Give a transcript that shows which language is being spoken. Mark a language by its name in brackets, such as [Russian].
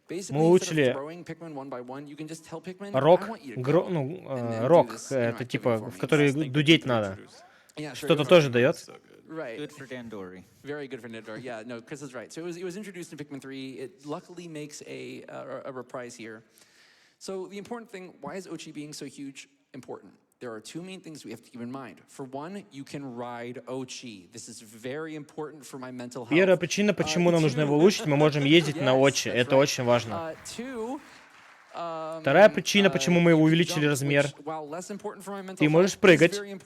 [Russian] Мы улучшили рок, это типа, в который дудеть надо. Что-то тоже дает. [English] Good for Dandori. Very good for Dandori. Yeah, no, Chris is right. So it was introduced in Pikmin 3. It luckily makes a reprise here. So the important thing, why is Ochi being so huge important? There are two main things we have to keep in mind. For one, you can ride Ochi. This is very important for my mental health. [Russian] Первая причина, почему нам нужно его улучшить, мы можем ездить на Очи. Это очень важно. Вторая причина, почему мы увеличили размер. Ты можешь прыгать.